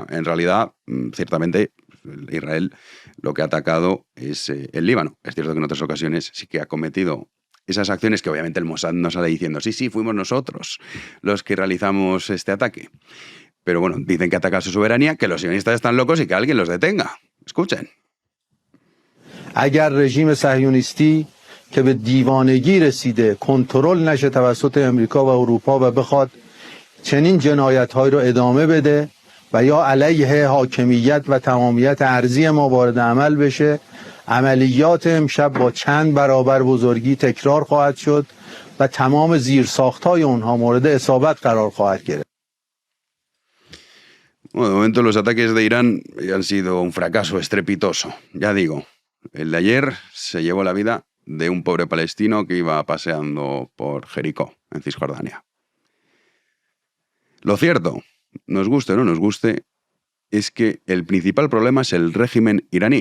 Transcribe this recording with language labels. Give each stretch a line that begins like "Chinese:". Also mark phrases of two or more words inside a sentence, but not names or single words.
Spanish: En realidad, ciertamente, Israel lo que ha atacado es el Líbano. Es cierto que en otras ocasiones sí que ha cometido esas acciones que obviamente el Mossad no sale diciendo, sí, fuimos nosotros los que realizamos este ataque. Pero bueno, dicen que ataca su soberanía, que los sionistas están locos y que alguien los detenga. Escuchen.
Persian: اگر رژیم صهیونیستی که به دیوانگی رسیده کنترل نشه توسط امریکا و اروپا و بخواد چنین جنایت‌های رو ادامه بده و یا علیه حاکمیت و تمامیت ارضی ما وارد عمل بشه، عملیات امشب با چند برابر بزرگی تکرار خواهد شد و تمام زیرساخت‌های اونها مورد اصابت قرار خواهد گرفت.
Spanish: Bueno, de momento los ataques de Irán han sido un fracaso estrepitoso. Ya digo, el de ayer se llevó la vida de un pobre palestino que iba paseando por Jericó, en Cisjordania. Lo cierto, nos guste o no nos guste, es que el principal problema es el régimen iraní.